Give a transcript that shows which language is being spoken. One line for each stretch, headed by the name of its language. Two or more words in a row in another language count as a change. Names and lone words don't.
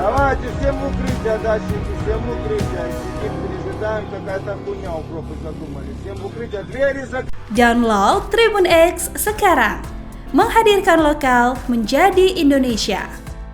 Russian: Давайте всем в укрытие, дальше всем в укрытие. Сидим, пережидаем, какая-то хуйня у профи задумали. Всем в укрытие, двери закрыты.
Indonesian: Download Tribun X sekarang. Menghadirkan lokal menjadi Indonesia.